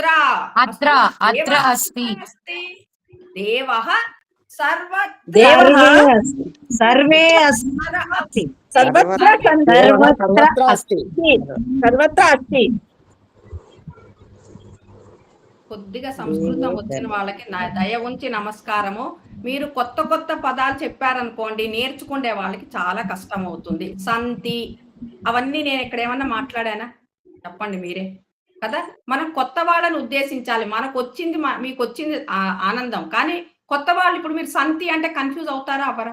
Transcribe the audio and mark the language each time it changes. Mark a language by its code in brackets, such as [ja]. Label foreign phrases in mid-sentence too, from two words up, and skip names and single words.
[sa] अत्र अत्र अस्ति देवः सर्वे अस्ति सर्वत्र अस्ति सर्वत्र अस्ति [te] కొద్దిగా సంస్కృతం వచ్చిన వాళ్ళకి నా దయ ఉంచి నమస్కారము. మీరు కొత్త కొత్త పదాలు చెప్పారనుకోండి, నేర్చుకునే వాళ్ళకి చాలా కష్టం అవుతుంది. సంతి అవన్నీ నేను ఇక్కడ ఏమన్నా మాట్లాడానా? చెప్పండి మీరే కదా. మనం కొత్త వాళ్ళని ఉద్దేశించాలి. మనకు వచ్చింది మీకు వచ్చింది ఆనందం, కానీ కొత్త వాళ్ళు ఇప్పుడు మీరు సంతి అంటే కన్ఫ్యూజ్ అవుతారా అవ్వరా?